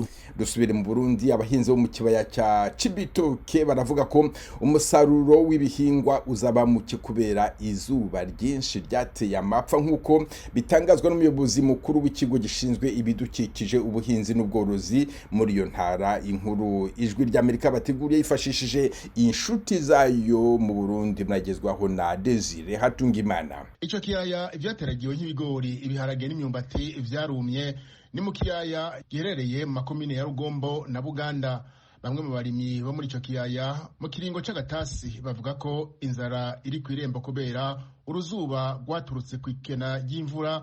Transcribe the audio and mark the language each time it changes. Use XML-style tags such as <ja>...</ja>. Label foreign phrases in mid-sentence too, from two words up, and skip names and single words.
<rw>Dusubire mu Burundi, abahinzi bo mu kibaya cya Cibitoke baravuga ko umusaruro w'ibihingwa uzaba muke kubera izuba ryinshi ryateye amapfa, nk'uko bitangazwa n'umuyobozi mukuru w'ikigo gishinzwe ibidukikije, ubuhinzi n'ubworozi muri iyo ntara. Inkuru Ijwi ry'Amerika bateguriye yifashishije inshuti zayo mu Burundi, muragezwaho na Desire Hatungimana.</rw> <rn>Ico kiyaya ivyateragiwe nk'ibigori, ibiharage n'imyumbati vyarumye ni mu kiyaya giherereye mu makomine ya Rugombo na Buganda. Bamwe mu barimyi bo muri ico kiyaya mu kiringo c'agatasi bavuga ko inzara iri kw'irembo kubera uruzuba rwaturutse kw'ikena ry'imvura.</rn>